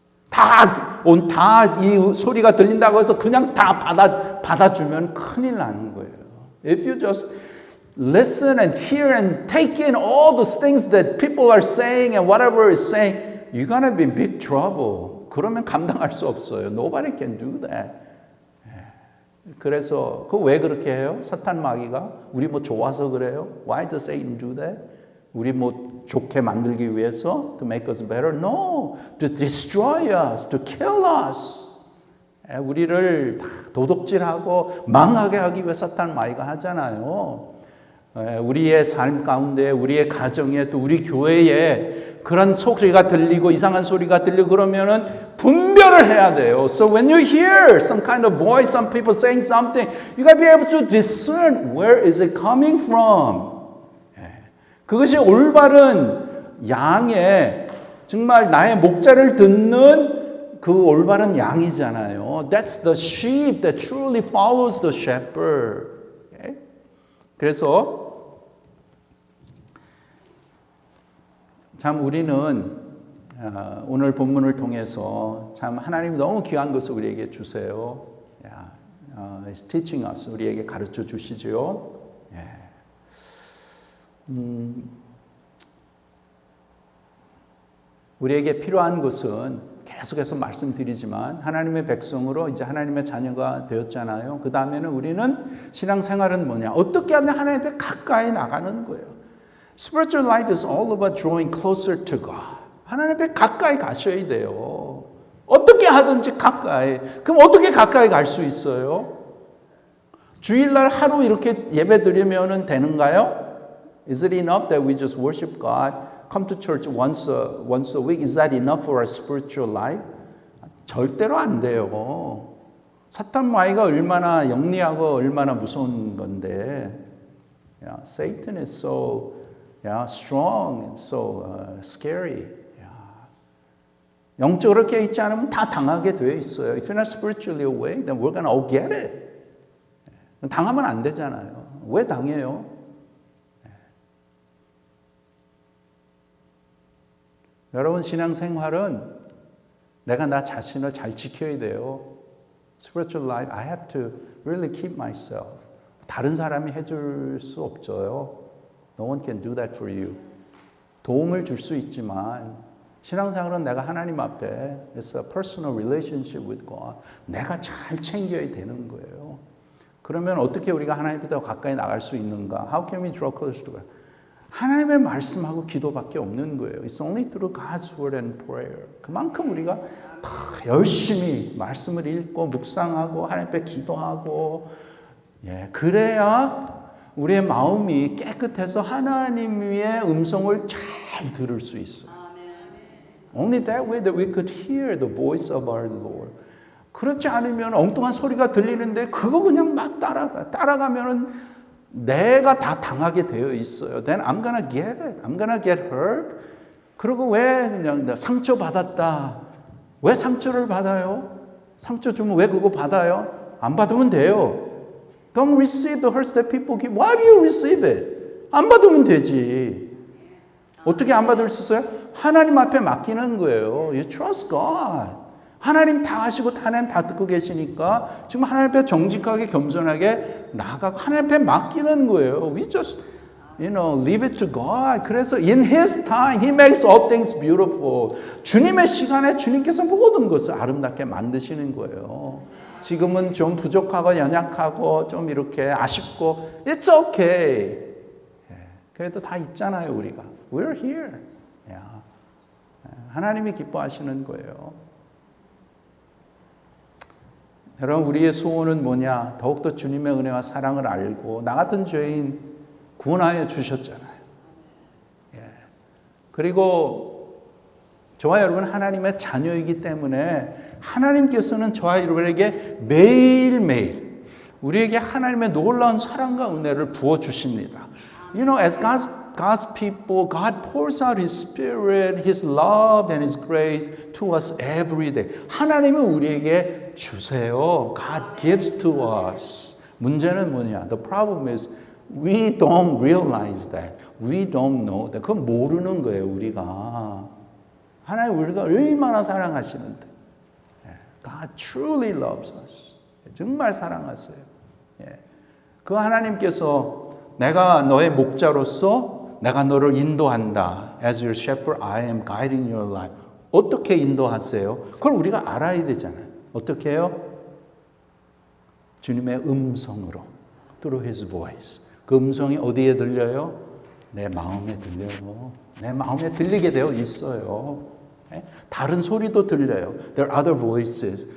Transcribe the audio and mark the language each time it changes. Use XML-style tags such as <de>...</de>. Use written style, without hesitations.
<ko>다 이 소리가 들린다고 해서 그냥 다 받아주면 큰일 나는 거예요.</ko> <en>If you just listen and hear and take in all those things that people are saying and whatever is saying, you're going to be in big trouble.</en> <ko>그러면 감당할 수 없어요.</ko> <en>Nobody can do that.</en> <ko>그래서 그 왜 그렇게 해요? 사탄 마귀가 우리 뭐 좋아서 그래요?</ko> <en>Why does Satan do that?</en> <ko>우리 뭐 좋게 만들기 위해서</ko> <en>to make us better? No, to destroy us, to kill us.</en> <ko>우리를 도둑질하고 망하게 하기 위해 사탄 마귀가 하잖아요. 우리의 삶 가운데, 우리의 가정에, 또 우리 교회에 그런 소리가 들리고 이상한 소리가 들리고 그러면은 분별을 해야 돼요.</ko> <en>So when you hear some kind of voice, some people saying something, you gotta be able to discern where is it coming from.</en> <ko>그것이 올바른 양의 정말 나의 목자를 듣는 그 올바른 양이잖아요.</ko> <en>That's the sheep that truly follows the shepherd. Okay?</en> <ko>그래서 참 우리는 오늘 본문을 통해서 참 하나님이 너무 귀한 것을 우리에게 주세요.</ko> <en>He's teaching us.</en> <ko>우리에게 가르쳐 주시죠. 우리에게 필요한 것은 계속해서 말씀드리지만 하나님의 백성으로 이제 하나님의 자녀가 되었잖아요. 그 다음에는 우리는 신앙생활은 뭐냐? 어떻게 하면 하나님 앞에 가까이 나가는 거예요.</ko> <en>Spiritual life is all about drawing closer to God.</en> <ko>하나님 앞에 가까이 가셔야 돼요. 어떻게 하든지 가까이. 그럼 어떻게 가까이 갈 수 있어요? 주일날 하루 이렇게 예배 드리면 되는가요?</ko> <en>Is it enough that we just worship God? Come to church once a week. Is that enough for our spiritual life?</en> <ko>절대로 안 돼요. 사탄 마귀가 얼마나 영리하고 얼마나 무서운 건데.</ko> <en>Satan is so strong and so scary.</en> <ko>영적으로 깨 있지 않으면 다 당하게 되어 있어요.</ko> <en>If you're not spiritually awake, then we're gonna all get it.</en> <ko>당하면 안 되잖아요. 왜 당해요? 여러분 신앙생활은 내가 나 자신을 잘 지켜야 돼요.</ko> <en>Spiritual life, I have to really keep myself.</en> <ko>다른 사람이 해줄 수 없어요.</ko> <en>No one can do that for you.</en> <ko>도움을 줄 수 있지만 신앙생활은 내가 하나님 앞에</ko> <en>It's a personal relationship with God.</en> <ko>내가 잘 챙겨야 되는 거예요. 그러면 어떻게 우리가 하나님보다 가까이 나갈 수 있는가?</ko> <en>How can we draw closer to God?</en> <ko>하나님의 말씀하고 기도밖에 없는 거예요.</ko> <en>It's only through God's word and prayer.</en> <ko>그만큼 우리가 더 열심히 말씀을 읽고 묵상하고 하나님 앞에 기도하고 그래야 우리의 마음이 깨끗해서 하나님의 음성을 잘 들을 수 있어요.</ko> <en>Only that way that we could hear the voice of our Lord.</en> <ko>그렇지 않으면 엉뚱한 소리가 들리는데 그거 그냥 막 따라가면은 내가 다 당하게 되어 있어요.</ko> <en>Then I'm gonna get it. I'm gonna get hurt.</en> <ko>그리고 왜 그냥 상처 받았다. 왜 상처를 받아요? 상처 주면 왜 그거 받아요? 안 받으면 돼요.</ko> <en>Don't receive the hurts that people give. Why do you receive it?</en> <ko>안 받으면 되지. 어떻게 안 받을 수 있어요? 하나님 앞에 맡기는 거예요.</ko> <en>You trust God.</en> <ko>하나님 다 아시고 하나님 다 듣고 계시니까 지금 하나님 앞에 정직하게 겸손하게 나아가고 하나님 앞에 맡기는 거예요.</ko> <en>We just, leave it to God.</en> <ko>그래서</ko> <en>in His time, He makes all things beautiful.</en> <ko>주님의 시간에 주님께서 모든 것을 아름답게 만드시는 거예요. 지금은 좀 부족하고 연약하고 좀 이렇게 아쉽고</ko> <en>It's okay.</en> <ko>그래도 다 있잖아요, 우리가.</ko> <en>We're here.</en> <ko>하나님이 기뻐하시는 거예요. 여러분 우리의 소원은 뭐냐? 더욱더 주님의 은혜와 사랑을 알고 나 같은 죄인 구원하여 주셨잖아요. 그리고 저와 여러분 하나님의 자녀이기 때문에 하나님께서는 저와 여러분에게 매일매일 우리에게 하나님의 놀라운 사랑과 은혜를 부어주십니다.</ko> <en>As God's people, God pours out His Spirit, His love and His grace to us every day.</en> <ko>하나님은 우리에게 주세요.</ko> <en>God gives to us.</en> <ko>문제는 뭐냐?</ko> <en>The problem is we don't realize that. We don't know that.</en> <ko>그건 모르는 거예요, 우리가. 하나님 우리가 얼마나 사랑하시는데.</ko> <en>God truly loves us.</en> <ko>정말 사랑하세요. 그 하나님께서 내가 너의 목자로서 내가 너를 인도한다.</ko> <en>As your shepherd, I am guiding your life.</en> <ko>어떻게 인도하세요? 그걸 우리가 알아야 되잖아요. 어떻게 해요? 주님의 음성으로.</ko> <en>Through His voice.</en> <ko>그 음성이 어디에 들려요? 내 마음에 들려요. 내 마음에 들리게 되어 있어요. 다른 소리도 들려요.</ko> <en>There are other voices.</en>